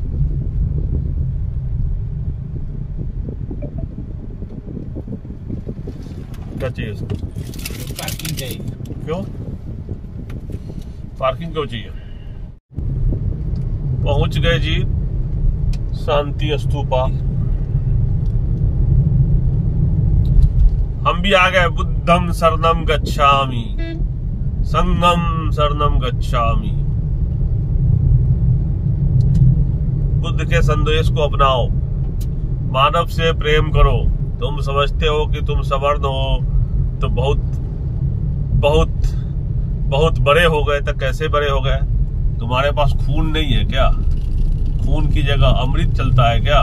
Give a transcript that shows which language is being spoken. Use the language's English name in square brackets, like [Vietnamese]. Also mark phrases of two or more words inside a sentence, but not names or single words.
[Hindi] क्या चाहिए इसको? पार्किंग चाहिए। क्यों पार्किंग क्यों चाहिए? पहुंच गए जी शांति स्तूपा। हम भी आ गए। [Pali] बुद्धम शरणम गच्छामि, संघम शरणम गच्छामि। [Hindi] बुद्ध के संदेश को अपनाओ, मानव से प्रेम करो तुम समझते हो कि तुम सवर्ण हो तो बहुत बहुत बहुत बड़े हो गए, तो कैसे बड़े हो गए? तुम्हारे पास खून नहीं है क्या? खून की जगह अमृत चलता है क्या?